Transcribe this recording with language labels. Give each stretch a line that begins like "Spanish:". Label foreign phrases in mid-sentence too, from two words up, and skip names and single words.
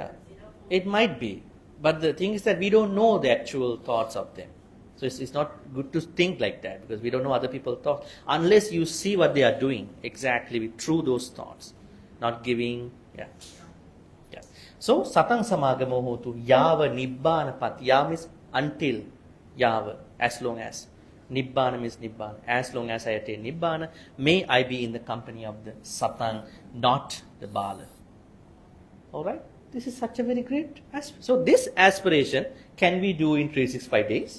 English: consider foolish. It might be. But the thing is that we don't know the actual thoughts of them. So it's not good to think like that because we don't know other people's thoughts. Unless you see what they are doing exactly through those thoughts. Not giving, yeah. So,
Pali: satang samagamo hotu, yava nibbana pat.
English: Ya means until, yava, as long as. Nibbana means nibbana. As long as I attain nibbana, may I be in the company of the satang, not the bala. Alright? This is such a very great aspiration. So, this aspiration, can we do in 365 days?